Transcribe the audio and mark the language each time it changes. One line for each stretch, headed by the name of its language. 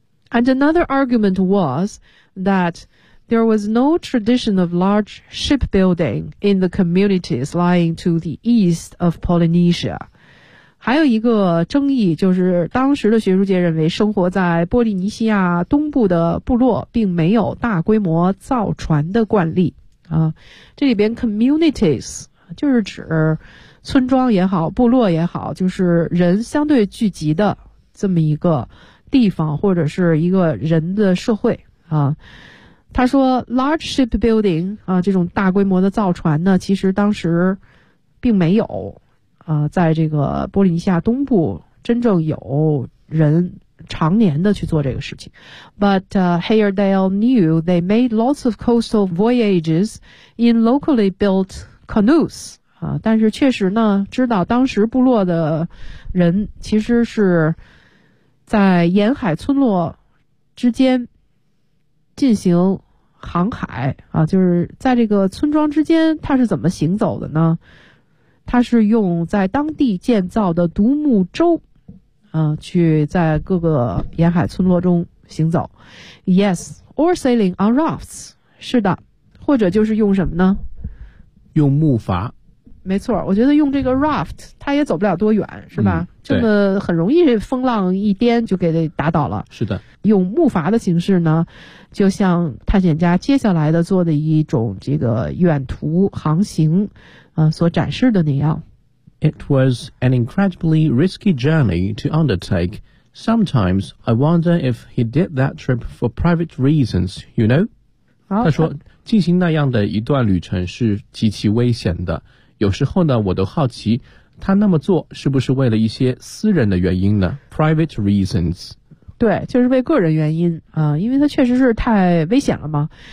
English: And another argument was that. There was no tradition of large shipbuilding in the communities lying to the east of Polynesia.
Chinese: 还有一个争议就是当时的学术界认为生活在波利尼西亚东部的部落并没有大规模造船的惯例。这里边 communities 就是指村庄也好部落也好就是人相对聚集的这么一个地方或者是一个人的社会。他说
English: large shipbuilding,
Chinese: 这种大规模的造船呢其实当时并没有在这个波利尼西亚东部真正有人常年的去做这个事情。
English: But Heyerdahl knew they made lots of coastal voyages in locally built canoes.
Chinese: 但是确实呢知道当时部落的人其实是在沿海村落之间进行航海啊，就是在这个村庄之间它是怎么行走的呢？它是用在当地建造的独木舟去在各个沿海村落中行走。
English: Yes, or sailing on rafts.
Chinese: 是的，或者就是用什么呢？用木筏。没错，我觉得用这个 raft 它也走不了多远是吧，这么很容易风浪一颠就给打倒了。是的，用木筏的形式呢就像探险家接下来的做的一种这个远途航行所展示的那样。
English: It was an incredibly risky journey to undertake. Sometimes I wonder if he did that trip for private reasons, you know?
Chinese: 他说进行那样的一段旅程是极其危险的，有时候呢我都好奇他那么做是不是为了一些私人的原因呢？
English: Private reasons。
Chinese: 对，就是为个人原因因为它确实是太危险了嘛。